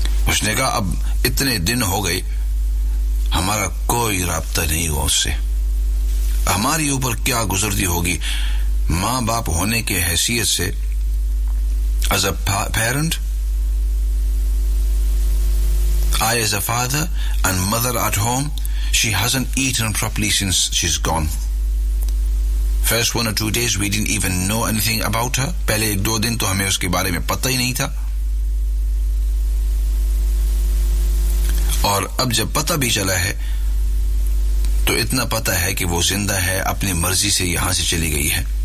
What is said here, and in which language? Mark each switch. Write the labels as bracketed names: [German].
[Urdu] اس نے کہا اب اتنے دن ہو گئے ہمارا کوئی رابطہ نہیں ہوا اس سے، ہماری اوپر کیا گزرتی ہوگی، ماں باپ ہونے کی حیثیت سے [English] as a parent, I as a father and mother at home, she hasn't eaten properly since she's gone. First one or two days we didn't even know anything about her. [Urdu] پہلے ایک دو دن تو ہمیں اس کے بارے میں پتہ ہی نہیں تھا، اور اب جب پتہ بھی چلا ہے تو اتنا پتہ ہے کہ وہ زندہ ہے، اپنی مرضی سے یہاں سے چلی گئی ہے.